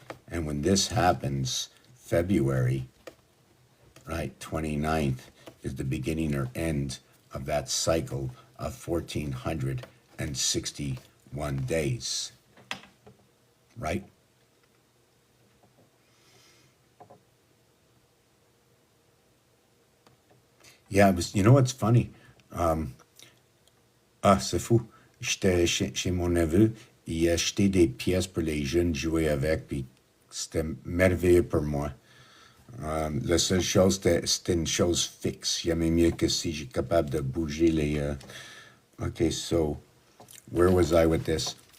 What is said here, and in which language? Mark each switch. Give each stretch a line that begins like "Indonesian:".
English: And when this happens, February, right, 29th, is the beginning or end of that cycle of 1461 days, right? Yeah, you know what's funny?
French: C'est fou. J'étais chez mon neveu, il a acheté des pièces pour les jeunes jouer avec, puis c'était merveilleux pour moi. La seule chose, c'était une chose fixe. J'aimais mieux que si j'ai capable de bouger les...
English: Okay, so where was I with this?